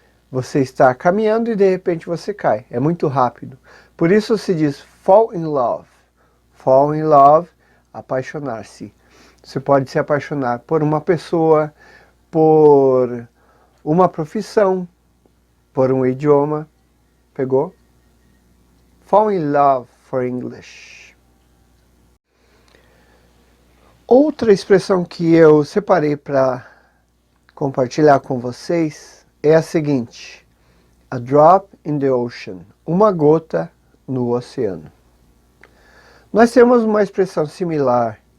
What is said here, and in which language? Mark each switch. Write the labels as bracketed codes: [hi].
[pt] Você está caminhando e de repente você cai. É muito rápido. Por isso se diz [en] fall in love. Fall in love, [pt] apaixonar-se. Você pode se apaixonar por uma pessoa, por uma profissão, por um idioma. Pegou? [en] Fall in love for English. [pt] Outra expressão que eu separei para compartilhar com vocês é a seguinte. [en] A drop in the ocean. [pt] Uma gota no oceano. Nós temos uma expressão similar